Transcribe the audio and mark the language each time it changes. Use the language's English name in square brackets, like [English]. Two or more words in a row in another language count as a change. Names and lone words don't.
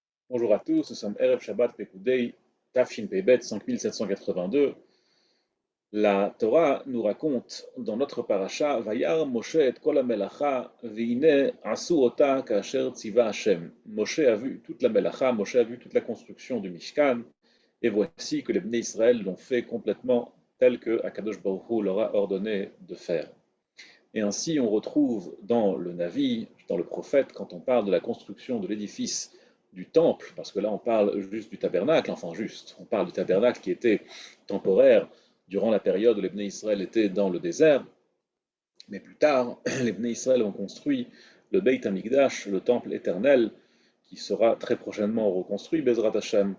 [French] Bonjour à tous, nous sommes [Hebrew] ערב שבת פקודי, תשפ״ב [French] 5782. La Torah nous raconte dans notre parasha [Hebrew] וירא משה את כל המלאכה והנה עשו אותה כאשר צוה ה. [French] Moshe a vu toute la melacha, Moshe a vu toute la construction du Mishkan, et voici que les [Hebrew] בני ישראל [French] l'ont fait complètement tel que [Hebrew] הקדוש ברוך הוא [French] leur a ordonné de faire. Et ainsi on retrouve dans le Navi, dans le prophète, quand on parle de la construction de l'édifice du temple, parce que là on parle juste du tabernacle, on parle du tabernacle qui était temporaire durant la période où les [Hebrew] בני ישראל [French] étaient dans le désert, mais plus tard, les [Hebrew] בני ישראל [French] ont construit le [Hebrew] בית המקדש, [French] le temple éternel, qui sera très prochainement reconstruit, [Hebrew] בעזרת השם.